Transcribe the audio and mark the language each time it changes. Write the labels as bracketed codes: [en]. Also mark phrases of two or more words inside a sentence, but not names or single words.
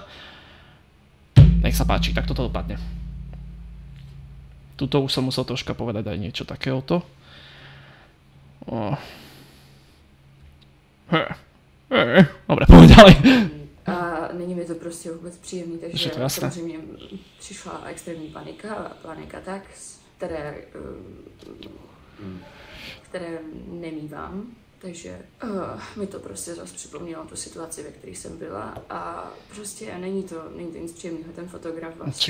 [sk] Nech sa páči, tak toto dopadne. Tuto už som musel troška povedať aj niečo takéhoto. Dobre, poďme ďalej. [cs] A není mi to prostě vůbec příjemný, takže samozřejmě přišla extrémní panika tak, které nemívám, takže mi to prostě zase připomnělo tu situaci, ve které jsem byla a prostě není to nic příjemného, ten fotograf vlastně.